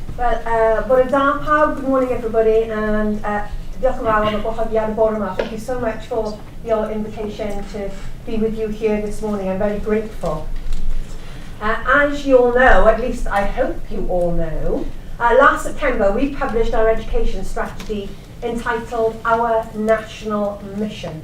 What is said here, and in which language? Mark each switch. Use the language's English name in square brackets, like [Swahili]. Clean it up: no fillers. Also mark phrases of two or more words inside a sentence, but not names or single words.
[Welsh] Bore da pawb, [English] good morning everybody, and [Welsh] diolch yn fawr am y gwahoddiad y bore yma. [English] Thank you so much for your invitation to be with you here this morning. I'm very grateful. As you all know, at least I hope you all know, last September we published our education strategy entitled Our National Mission.